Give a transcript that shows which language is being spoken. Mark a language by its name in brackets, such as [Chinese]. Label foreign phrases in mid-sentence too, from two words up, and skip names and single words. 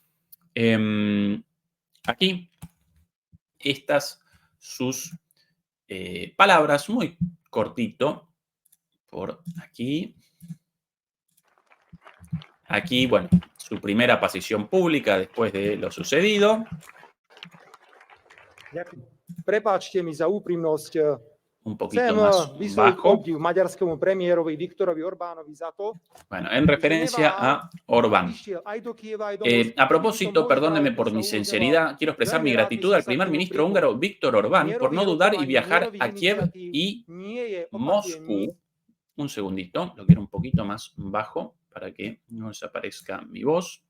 [Spanish] Aquí, estas sus palabras, muy cortito, por aquí. Aquí, bueno, su primera aparición pública después de lo sucedido. [Slovak] Prepáčte mi za úprimnosť. [Spanish] Un poquito más bajo. [Slovak] Obdiv maďarskému premiérovi Viktorovi Orbánovi za to. [Spanish] Bueno, en referencia a Orbán. A propósito, perdóneme por mi sinceridad, quiero expresar mi gratitud al primer ministro húngaro Viktor Orbán por no dudar y viajar a Kiev y Moscú. Un segundito, lo quiero un poquito más bajo para que no desaparezca mi voz.